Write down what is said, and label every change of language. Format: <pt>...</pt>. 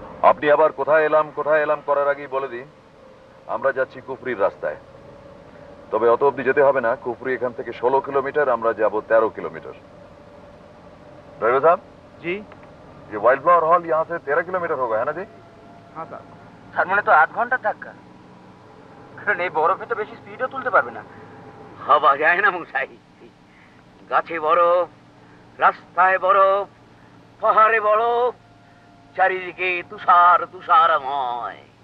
<bn>আপনি আবার কোথায় এলাম করার আগেই বলে দিন, আমরা যাচ্ছি কুফরির রাস্তায়। তবে অত অব্দি যেতে হবে না, কুফরি এখান থেকে 16 কিলোমিটার, আমরা যাব 13 किलोमीटर।</bn> <hi>ड्राइवर साहब जी, ये वाइल्ड फ्लावर हॉल यहाँ से 13 किलोमीटर होगा, है ना जी? हाँ স্যার।</hi> <bn>তার মানে তো 8 ঘন্টা ধাক্কা, কারণ এই বরফে তো বেশি স্পিডও তুলতে পারবে না। ভাবা যায় না মশাই, গাছে বরফ, রাস্তায় বরফ, পাহাড়ে বরফ, চারিদিকে তুষার তুষারময়।</bn>